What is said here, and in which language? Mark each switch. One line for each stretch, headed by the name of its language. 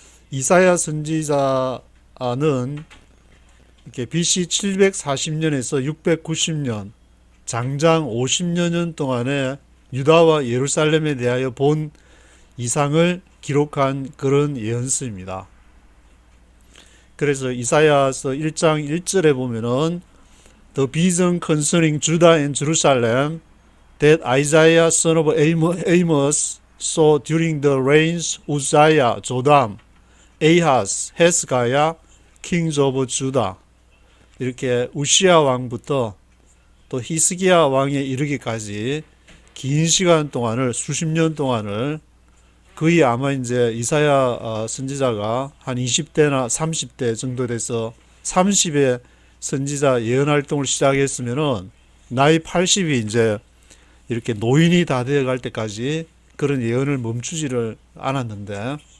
Korean: 이사야 선지자는 이렇게 BC 740년에서 690년 장장 50여 년 동안에 유다와 예루살렘에 대하여 본 이상을 기록한 그런 예언서입니다. 그래서 이사야서 1장 1절에 보면은
English: The vision concerning Judah and Jerusalem that Isaiah son of Amos saw during the reigns Uzziah, Jotham, Ahaz, Hezekiah, kings of Judah.
Korean: 이렇게 우시야 왕부터 또 히스기야 왕에 이르기까지 긴 시간 동안을, 수십 년 동안을, 거의 아마 이제 이사야 선지자가 한 20대나 30대 정도 돼서 30의 선지자 예언 활동을 시작했으면은 나이 80이 이제 이렇게 노인이 다 되어 갈 때까지 그런 예언을 멈추지를 않았는데,